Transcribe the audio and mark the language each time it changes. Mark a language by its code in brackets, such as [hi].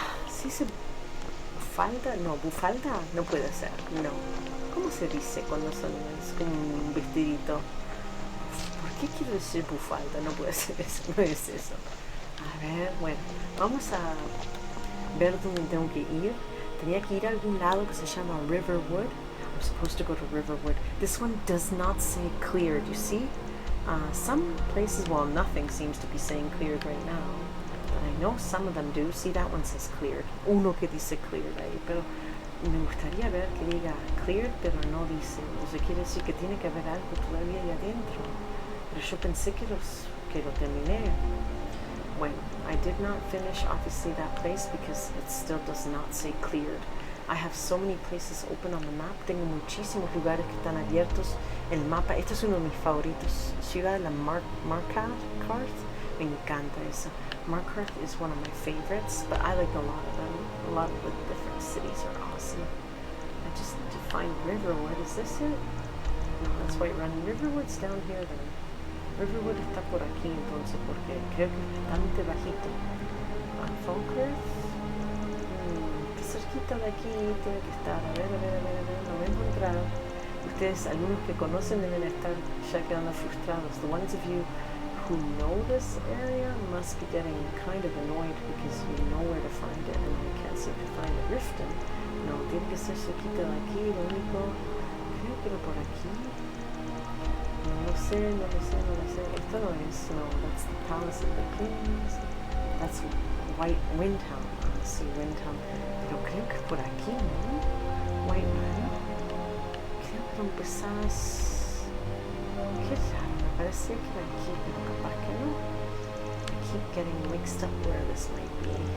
[es] ¿Se dice falda? No, bufalda no puede ser, no. ¿Cómo se dice cuando es como un vestidito? ¿Por qué quiero decir bufalda? No puede ser eso, no es eso. A ver, bueno, vamos a ver dónde tengo que ir. Tenía que ir a algún lado que se llama Riverwood. [en] I'm supposed to go to Riverwood. This one does not say cleared, you see? Some places, well, nothing seems to be saying cleared right now. But I know some of them do. See, that one says cleared. [es] Uno que dice cleared ahí, pero me gustaría ver que diga cleared, pero no dice. Entonces quiere decir que tiene que haber algo todavía ahí adentro. Pero yo pensé que lo terminé. [en] Bueno, I did not finish, obviously, that place because it still does not say cleared. I have so many places open on the map. [es] Tengo muchísimos lugares que están abiertos en el mapa. Este es uno de mis favoritos. Ciudad de la Marquardt. Me encanta eso. [en] Marquardt is one of my favorites, but I like a lot of them. A lot of the different cities are awesome. I just need to find Riverwood. Is this it? No, that's Whiterun. Riverwood's down here then. [es] Riverwood está por aquí entonces porque creo que es bastante bajito. Falkirk. Qué cerquita de aquí tiene que estar. A ver, no voy a encontrar. Ustedes, algunos que conocen, deben estar ya quedando frustrados. [en] The ones of you who know this area must be getting kind of annoyed because you know where to find it and you can't seem to find it. Riften. [es] No, tiene que ser cerquita de aquí. Lo único, creo que era por aquí. No lo sé. Esto no es. [en] No, that's the Palace of the Kings. That's Windhelm. Sí, Windhelm. [es] Pero creo que por aquí, ¿no? Whiterun. Creo que lo empezás. Qué raro, me parece que era aquí, pero capaz que no. [en] I keep getting mixed up where this might be.